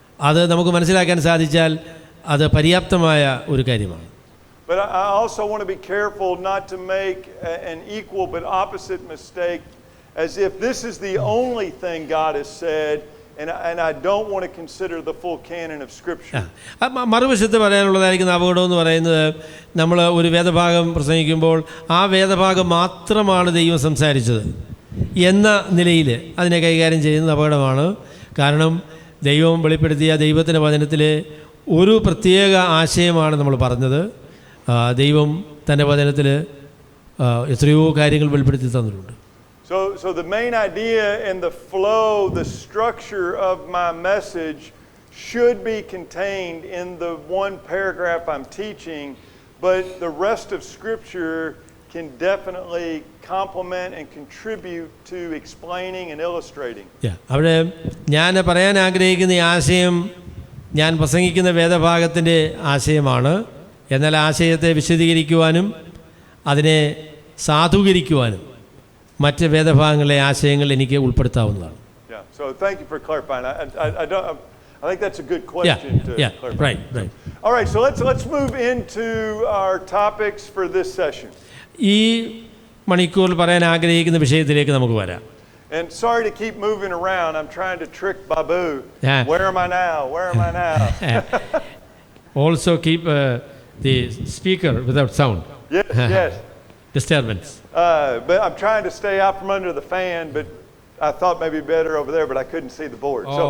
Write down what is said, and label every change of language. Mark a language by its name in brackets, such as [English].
[Malayalam] അത് നമുക്ക് മനസ്സിലാക്കാൻ സാധിച്ചാൽ അത് പര്യാപ്തമായ ഒരു കാര്യമാണ്. [English] But I also want to be careful not to make an equal but opposite mistake, as if this is the only thing God has said, and I don't want to consider the full canon of Scripture. [Malayalam] മറുവശത്ത് പറയാനുള്ളതായിരിക്കുന്ന അപകടം എന്ന് പറയുന്നത് നമ്മൾ ഒരു വേദഭാഗം പ്രസംഗിക്കുമ്പോൾ ആ വേദഭാഗം മാത്രമാണ് ദൈവം സംസാരിച്ചത് എന്ന നിലയിൽ അതിനെ കൈകാര്യം ചെയ്യുന്നത് അപകടമാണ്. കാരണം ദൈവം വെളിപ്പെടുത്തിയ ദൈവത്തിൻ്റെ വചനത്തിലെ ഒരു പ്രത്യേക ആശയമാണ് നമ്മൾ പറഞ്ഞത്. ദൈവം തൻ്റെ വചനത്തിൽ എത്രയോ കാര്യങ്ങൾ വെളിപ്പെടുത്തി തന്നിട്ടുണ്ട്. [English] So the main idea and the flow, the structure of my message should be contained in the one paragraph I'm teaching, but the rest of Scripture can definitely complement and contribute to explaining and illustrating. [Malayalam] അവിടെ ഞാൻ പറയാൻ ആഗ്രഹിക്കുന്ന ഈ ആശയം ഞാൻ പ്രസംഗിക്കുന്ന വേദഭാഗത്തിൻ്റെ ആശയമാണ്. എന്നാൽ ആശയത്തെ വിശദീകരിക്കുവാനും അതിനെ സാധൂകരിക്കുവാനും മറ്റ് വേദഭാഗങ്ങളിലെ ആശയങ്ങൾ എനിക്ക് ഉൾപ്പെടുത്താവുന്നതാണ്. [English] Yeah. So thank you for clarifying. I think that's a good question to clarify. Right. All right, so let's move into our topics for this session. [Malayalam] ഈ മണിക്കൂറിൽ പറയാൻ ആഗ്രഹിക്കുന്ന വിഷയത്തിലേക്ക് നമുക്ക് വരാം. [English] And sorry to keep moving around. I'm trying to trick Babu. Yeah. Where am I now? Where am I now? Also keep the speaker without sound. Yes. Disturbance. But I'm trying to stay out from under the fan, but I thought maybe better over there, but I couldn't see the board.